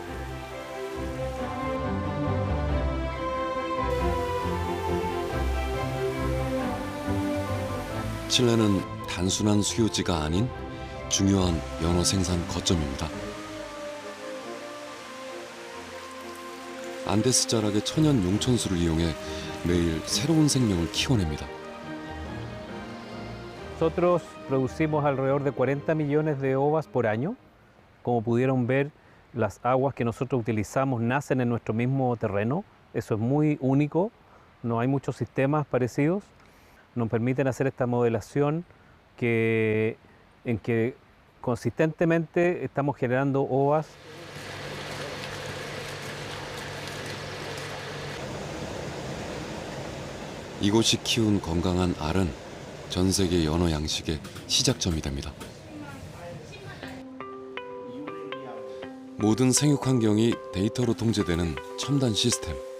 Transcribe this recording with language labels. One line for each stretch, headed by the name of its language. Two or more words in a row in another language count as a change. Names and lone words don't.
Korean: 칠레는 단순한 수요지가 아닌 중요한 연어 생산 거점입니다. 안데스 자락의 천연 용천수를 이용해 매일 새로운 생명을 키워냅니다.
Spanish: Nosotros producimos alrededor de 40 millones de ovas por año. Como pudieron ver, las aguas que nosotros utilizamos nacen en nuestro mismo terreno. Eso es muy único, no hay muchos sistemas parecidos. Nos permiten hacer esta modelación en que consistentemente estamos generando ovas.
Korean: 이곳이 키운 건강한 알은 전 세계 연어 양식의 시작점이 됩니다. 모든 생육 환경이 데이터로 통제되는 첨단 시스템.